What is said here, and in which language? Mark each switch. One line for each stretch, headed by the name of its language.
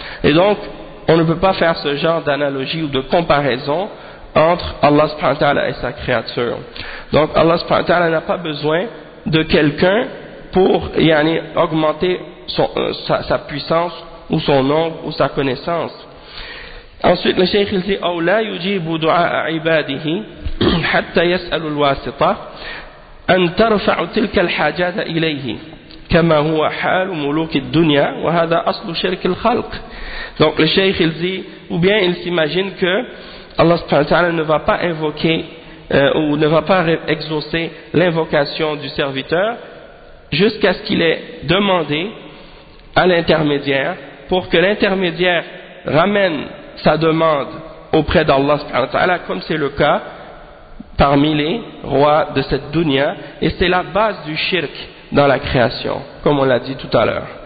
French: Et donc, on ne peut pas faire ce genre d'analogie ou de comparaison entre Allah subhanahu wa ta'ala et sa créature. Donc, Allah subhanahu wa ta'ala n'a pas besoin de quelqu'un pour augmenter sa puissance, ou son nombre, ou sa connaissance. Ensuite, le cheikh il dit,
Arabic: أو لا يجيب دعاء عباده حتى يسأل الواسطة أن ترفع تلك الحاجات إليه كما هو حال ملوك الدنيا وهذا أصل شرك الخلق.
French: Donc le cheikh il dit, ou bien il s'imagine que Allah subhanahu wa ta'ala ne va pas invoquer ou ne va pas exaucer l'invocation du serviteur jusqu'à ce qu'il ait demandé à l'intermédiaire pour que l'intermédiaire ramène sa demande auprès d'Allah subhanahu wa ta'ala, comme c'est le cas parmi les rois de cette dunya, et c'est la base du shirk dans la création, comme on l'a dit tout à l'heure.